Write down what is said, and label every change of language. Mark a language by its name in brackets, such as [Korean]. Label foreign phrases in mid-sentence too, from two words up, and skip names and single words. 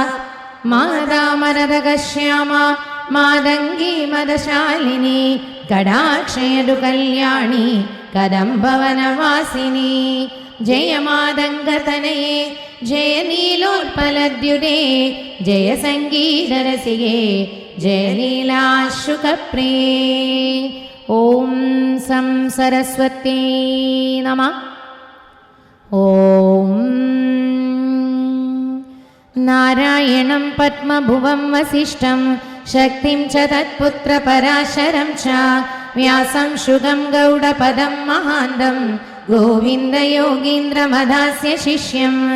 [Sanskrit] മാതാമരതകശ്യാമ മാതംഗീ മദശാലിനി കടാക്ഷയതു കല്യാണി കദംബവനവാസിനി. ജയ മാതംഗതനയേ ജയ നീലോത്പലദ്യുതേ ജയ സംഗീതരസികേ जयलीलाशुकप्रिये ॐ सं सरस्वत्यै नमः। ॐ नारायणं पद्मभुवं वसिष्ठं शक्तिं च तत्पुत्रपराशरं च व्यासं शुगं गौडपदं महान्तं गोविन्दयोगीन्द्रमधास्य शिष्यं